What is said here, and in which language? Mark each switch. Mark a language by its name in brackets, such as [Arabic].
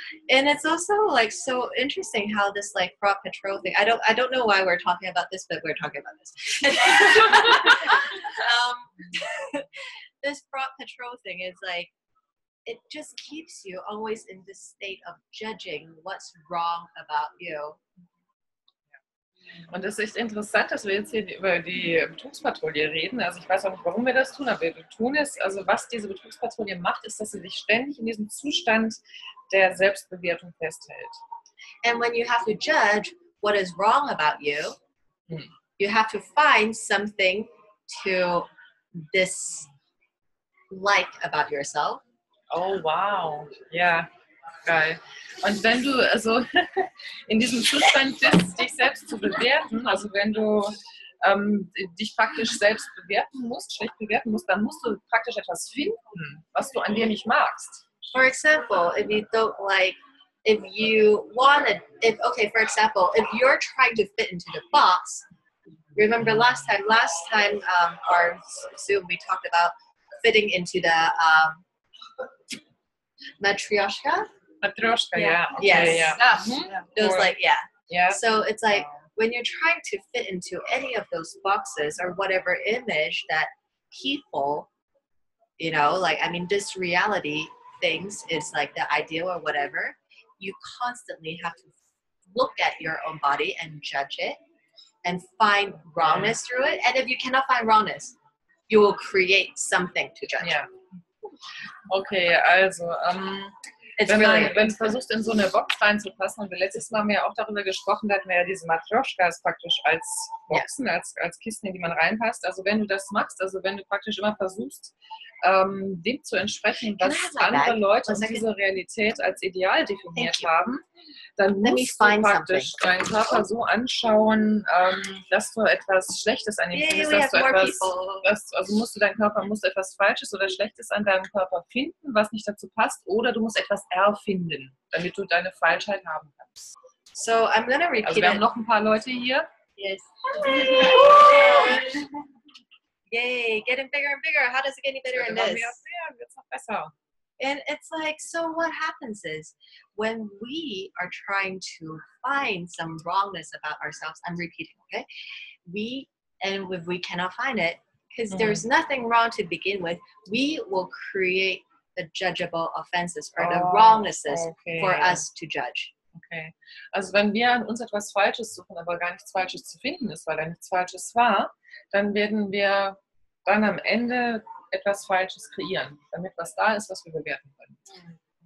[English] And it's also like so interesting how this like fraud patrol thing. I don't know why we're talking about this, but we're talking about this. This fraud patrol thing is like it just keeps you always in this state of judging what's wrong about you. [German] Und es ist echt interessant, dass wir jetzt hier über die Betrugspatrouille reden. Also ich weiß auch nicht, warum wir das tun, aber wir tun es. Also was diese Betrugspatrouille macht, ist, dass sie sich ständig in diesem Zustand der Selbstbewertung festhält. [English] And when you have to judge what is wrong about you, you have to find something to dislike about yourself. [German] Oh, wow. Ja, geil. Und wenn du also in diesem Zustand bist, dich selbst zu bewerten, also wenn du dich praktisch selbst bewerten musst, schlecht bewerten musst, dann musst du praktisch etwas finden, was du an dir nicht magst. [English] For example, if you don't like, if you want to, for example, if you're trying to fit into the box, remember last time our Zoom we talked about fitting into the matryoshka. Matryoshka, yeah. Okay, Yes. Yeah. Those like, yeah. Yeah. So it's like when you're trying to fit into any of those boxes or whatever image that people, you know, like, I mean, this reality things is like the ideal or whatever, you constantly have to look at your own body and judge it and find wrongness through it. And if you cannot find wrongness, you will create something to judge. [German] Ja. Okay, also wenn du versuchst, in so eine Box reinzupassen, und wir letztes Mal haben wir ja auch darüber gesprochen, da hatten wir ja diese Matryoshkas praktisch als Boxen, als Kisten, in die man reinpasst. Also wenn du das machst, also wenn du praktisch immer versuchst, dem zu entsprechen, was andere Leute in dieser Realität als ideal definiert haben, dann musst du praktisch deinen Körper so anschauen, dass du etwas Schlechtes an ihm findest, musst du etwas Falsches oder Schlechtes an deinem Körper finden, was nicht dazu passt, oder du musst etwas erfinden, damit du deine Falschheit haben kannst. [English] So I'm gonna repeat [German] also wir haben noch ein paar Leute hier. [English] Yes. Yay, getting bigger and bigger. How does it get any better in this? [German] Wird's noch besser. [English] And it's like, so what happens is when we are trying to find some wrongness about ourselves, I'm repeating, okay? If we cannot find it, because there's nothing wrong to begin with, we will create the judgeable offenses or the wrongnesses for us to judge. Okay. [German] Also wenn wir an uns etwas Falsches suchen, aber gar nichts Falsches zu finden ist, weil da nichts Falsches war, dann werden wir dann am Ende etwas Falsches kreieren, damit was da ist, was wir bewerten können.